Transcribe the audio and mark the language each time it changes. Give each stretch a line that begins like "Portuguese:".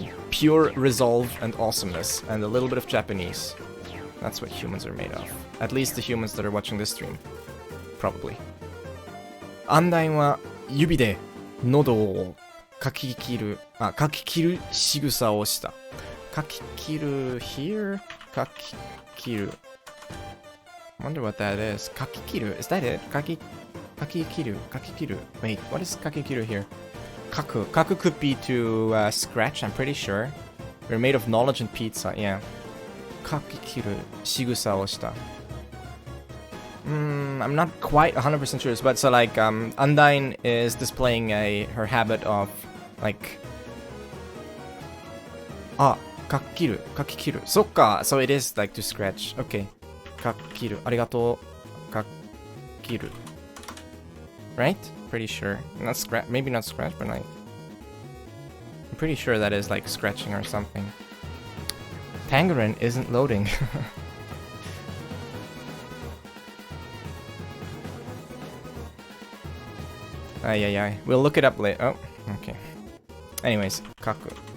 English: pure resolve and awesomeness, and a little bit of Japanese. That's what humans are made of. At least the humans that are watching this stream. Probably.
Japanese: Undyne は指で喉をかき切る仕草をした。
English: かき切る here? かき切る Wonder what that is. かき切る Is that it? かき切る Wait, what is かき切る here? Kaku could be to scratch, I'm pretty sure. We're made of knowledge and pizza, yeah.
Japanese: かき切る仕草をした。
English: I'm not quite 100% sure, but so like Undyne is displaying her habit of like かき切る そっか so it is like to scratch. Okay.
Japanese: かき切るありがとうかき切る right?
English: Pretty sure. Not scratch, maybe not scratch, but like I'm pretty sure that is like scratching or something. Tangerine isn't loading. Ay. We'll look it up later. Oh, okay. Anyways, kaku.